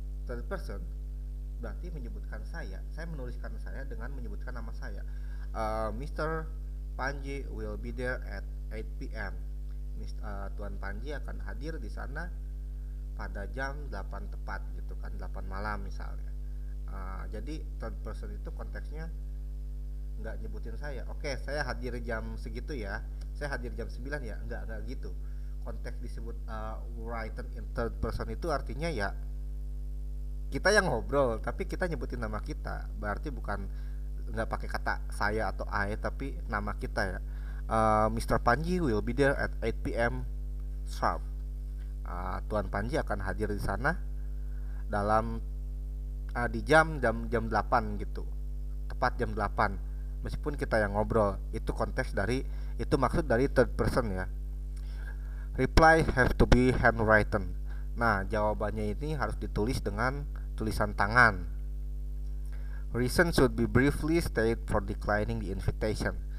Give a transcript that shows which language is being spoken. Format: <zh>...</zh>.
<id>Third person berarti menyebutkan saya menuliskan saya dengan menyebutkan nama saya.</id> <en>Mr. Panji will be there at 8 p.m.</en> <id>Tuan Panji akan hadir di sana pada jam 8 tepat gitu kan, 8 malam misalnya. Jadi third person itu konteksnya nggak nyebutin saya. Oke, saya hadir jam segitu ya, saya hadir jam 9 ya, nggak gitu. Konteks disebut</id> <en>written in third person</en> <id>itu artinya ya kita yang ngobrol tapi kita nyebutin nama kita, berarti bukan nggak pakai kata saya atau I tapi nama kita ya. Mr.</id> <en>Panji will be there at 8 p.m. sharp.</en> <id>Tuan Panji akan hadir di sana dalam di jam 8 gitu, tepat jam 8, meskipun kita yang ngobrol. Itu konteks dari, itu maksud dari third person ya.</id> <en>Reply have to be handwritten.</en> <id>Nah, jawabannya ini harus ditulis dengan tulisan tangan.</id> <en>Reason should be briefly stated for declining the invitation.</en>